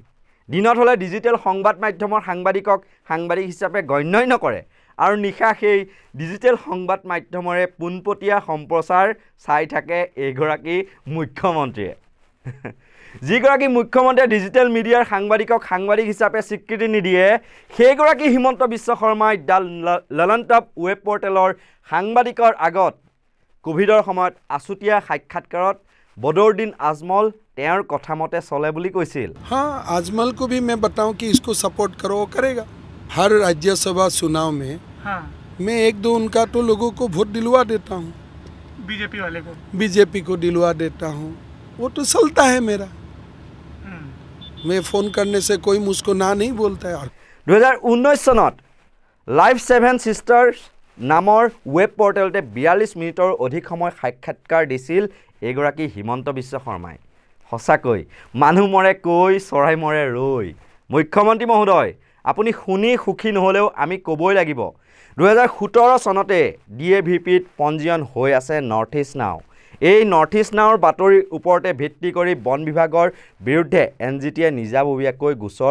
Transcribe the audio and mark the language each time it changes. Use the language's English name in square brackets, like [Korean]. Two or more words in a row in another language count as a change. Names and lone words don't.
[Assamese] দিনত হ'লে ডিজিটেল সংবাদ মাধ্যমৰ সাংবাদিকক সাংবাদিক হিচাপে গণ্যই নকৰে আৰু নিশা সেই ডিজিটেল সংবাদ মাধ্যমৰে পোনপটীয়া সম্প্ৰচাৰ চাই থাকে এইগৰাকী মুখ্যমন্ত্ৰীয়ে যিগৰাকী মুখ্যমন্ত্ৰীয়ে [English] digital mediaৰ [Assamese] সাংবাদিকক সাংবাদিক হিচাপে স্বীকৃতি নিদিয়ে সেইগৰাকী হিমন্ত বিশ্ব শৰ্মাই দ্য ললনটপ [English] web portalৰ [Assamese] সাংবাদিকৰ আগত কোভিডৰ সময়ত আছুতীয়া সাক্ষাৎকাৰত বদৰুদ্দিন আজমল তেওঁৰ কথা মতে চলে বুলি কৈছিল [Hindi] हाँ आजमल को भी मैं बताऊं कि इसको सपोर्ट करो वो करेगा हर राज्यसभा चुनाव में हाँ मैं एक दो उनका तो लोगों को वोट दिलवा देता हूँ बीजेपी को दिलवा देता हूँ वो तो चलता है मेरा मैं फ़ोन करने से कोई मुझको ना नहीं बोलता है [Assamese] 2019 চনত লাইভ 7 সিষ্টাৰ্ছ নামৰ [English] web portalতে [Assamese] 42 মিনিটৰ অধিক সময় সাক্ষাৎকাৰ দিছিল এগৰাকী হিমন্ত বিশ্ব শৰ্মাই সঁচাকৈ মানুহ মৰে কৈ চৰাই মৰে ৰৈ মুখ্যমন্ত্ৰী মহোদয় আপুনি শুনি সুখী নহ'লেও আমি ক'বই লাগিব 2017 চনতে DAVPত পঞ্জীয়ন হৈ আছে নৰ্থ ইষ্ট নাও এই নৰ্থ ইষ্ট নাওৰ বাতৰিৰ ওপৰতে ভিত্তি কৰি বন বিভাগৰ বিৰুদ্ধে NGTয়ে নিজাববীয়াকৈ গোচৰ